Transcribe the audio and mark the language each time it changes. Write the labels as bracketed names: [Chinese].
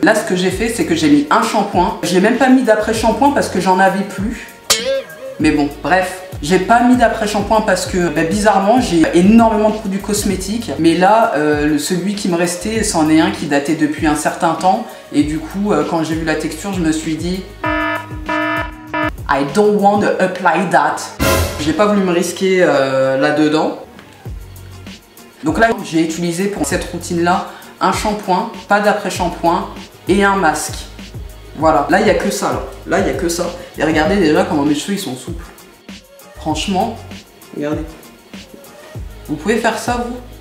[French] Là, ce que j'ai fait, c'est que j'ai mis un shampoing. J'ai même pas mis d'après-shampoing parce que j'en avais plus. Mais bon, bref. J'ai pas mis d'après-shampoing parce que, bizarrement, j'ai énormément de produits cosmétiques. Mais là, celui qui me restait, c'en est un qui datait depuis un certain temps. Et du coup, quand j'ai vu la texture, je me suis dit... [English] I don't want to apply that. [French] J'ai pas voulu me risquer là-dedans. Donc là, j'ai utilisé pour cette routine-là un shampoing, pas d'après-shampoing et un masque. Voilà, là il n'y a que ça. Là, il n'y a que ça. Et regardez déjà comment mes cheveux ils sont souples. Franchement, regardez. Vous pouvez faire ça vous?